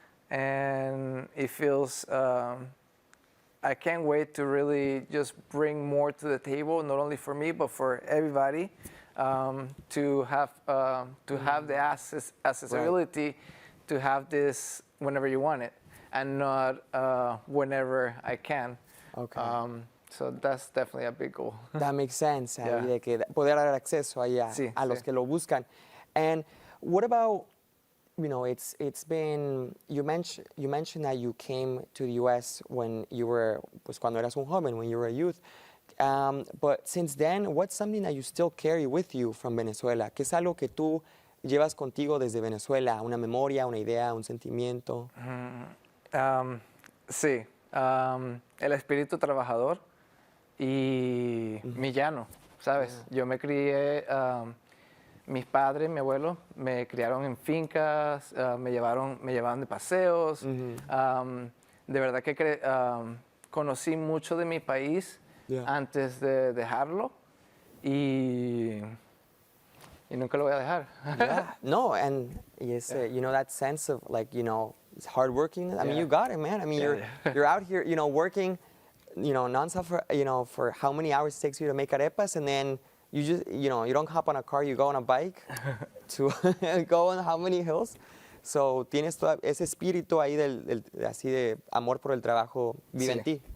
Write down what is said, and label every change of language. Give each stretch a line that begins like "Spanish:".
English: And it feels, I can't wait to really just bring more to the table, not only for me, but for everybody, to have the accessibility to have this whenever you want it, and not whenever I can. Okay. So that's definitely a big goal. That makes sense. Yeah.
Spanish: De que poder dar acceso ahí a los que lo buscan.
English: And what about, you know, it's been, you mentioned that you came to the U.S. when you were,
Spanish: pues cuando eras un joven,
English: when you were a youth. But since then, what's something that you still carry with you from Venezuela?
Spanish: ¿Qué es algo que tú llevas contigo desde Venezuela? ¿Una memoria, una idea, un sentimiento? Sí, el espíritu trabajador y mi llano, ¿sabes? Yo me crié, mis padres, mi abuelo, me criaron en fincas, me llevaban de paseos. De verdad que conocí mucho de mi país antes de dejarlo y nunca lo voy a dejar.
English: Yeah. No, and yes, you know, that sense of like, you know, it's hardworking. I mean, you got it, man. I mean, you're out here, you know, working, you know, nonstop for, you know, for how many hours it takes you to make arepas, and then you just, you know, you don't hop on a car, you go on a bike to go on how many hills.
Spanish: So tienes todo ese espíritu ahí así de amor por el trabajo vive en ti.